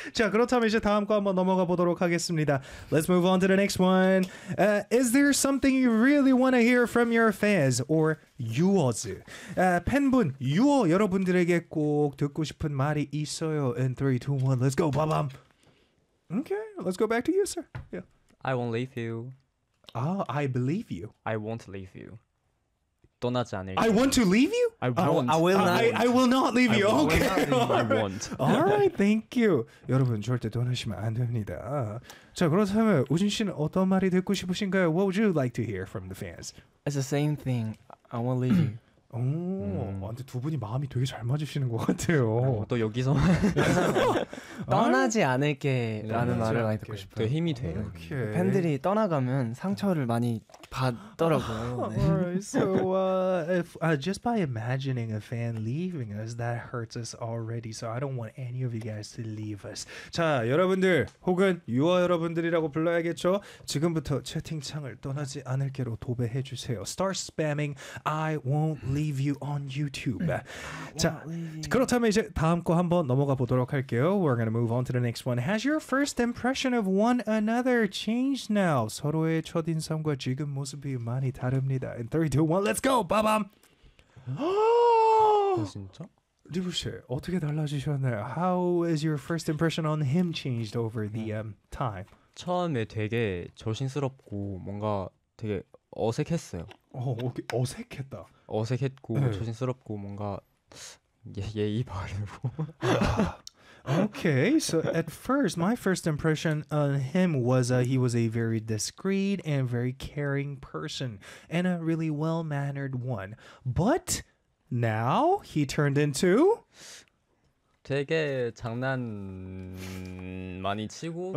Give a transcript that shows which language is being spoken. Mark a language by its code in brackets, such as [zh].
[ko] 자 그렇다면 이제 다음 거 한번 넘어가 보도록 하겠습니다. [en] Let's move on to the next one. Is there something you really want to hear from your fans or yours? [ko] 팬분 유어 여러분들에게 꼭 듣고 싶은 말이 있어요. [en] In 3, 2, 1, let's go, ba-bam. Okay, let's go back to you, sir. Yeah. I won't leave you. Oh, I believe you. I won't leave you. [ko] 떠나지 않을. [en] I want to leave you. I won't. I will not. I will not leave you. Okay. I won't. All right. Thank you. [ko] 여러분 절대 떠나시면 안 됩니다. 자 그렇다면 우진 씨는 어떤 말이 듣고 싶으신가요? [en] What would you like to hear from the fans? It's the same thing. I won't leave you. [ko] 오, 근데 두 분이 마음이 되게 잘 맞으시는 것 같아요. 또 여기서 떠나지 않을게라는 말을 많이 듣고 싶어요. 되게 힘이 돼요. 오케이. 팬들이 떠나가면 상처를 많이 받더라고요. [en] 네. Alright, so if just by imagining a fan leaving us, that hurts us already. So I don't want any of you guys to leave us. [ko] 자, 여러분들 혹은 유아 여러분들이라고 불러야겠죠? 지금부터 채팅창을 떠나지 않을게로 도배해 주세요. [en] Start spamming. I won't leave you on YouTube. [ko] 자, 그렇다면 이제 다음 거 한번 넘어가 보도록 할게요. [en] We're gonna move on to the next one. Has your first impression of one another changed now? [ko] 서로의 첫인상과 지금 모습이 많이 다릅니다. [en] In 3, 2, 1, let's go! 빠밤! [ko] 진짜? 리브 씨, 어떻게 달라지셨나요? How is your first impression on him changed over the time? 처음에 되게 조심스럽고 뭔가 되게 어색했어요. 어색했다. 어색했고 조심스럽고 뭔가 예의 바르고. [en] Okay, so at first, my first impression on him was he was a very discreet and very caring person and a really well-mannered one. But now he turned into [ko] 되게 장난 많이 치고